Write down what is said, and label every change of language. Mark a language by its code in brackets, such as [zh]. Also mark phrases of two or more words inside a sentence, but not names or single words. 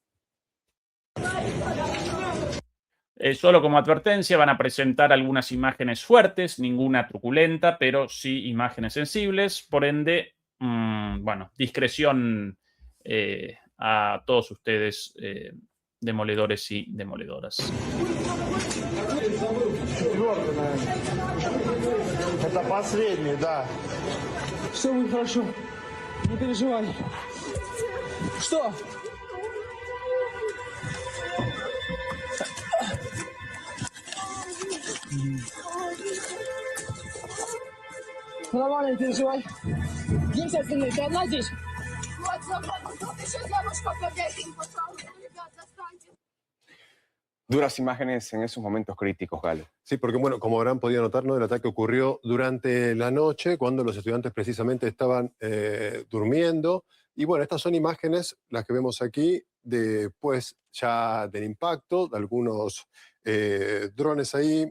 [es] Solo como advertencia van a presentar algunas imágenes fuertes, ninguna truculenta, pero sí imágenes sensibles, por ende, bueno, discreción a todos ustedes, demoledores y demoledoras. [ru] Это последний, да. Все будет хорошо. Не переживай. Что? Нормально, не переживай. Где все остальные? Ты одна здесь? Вот, забрала. Тут еще девушка побегает. Пожалуйста, ребят, достаньте. [es] Duras imágenes en esos momentos críticos, Galo. Sí, porque bueno, como habrán podido notar, ¿no? El ataque ocurrió durante la noche, cuando los estudiantes precisamente estaban durmiendo. Y bueno, estas son imágenes, las que vemos aquí, después ya del impacto, de algunos drones ahí.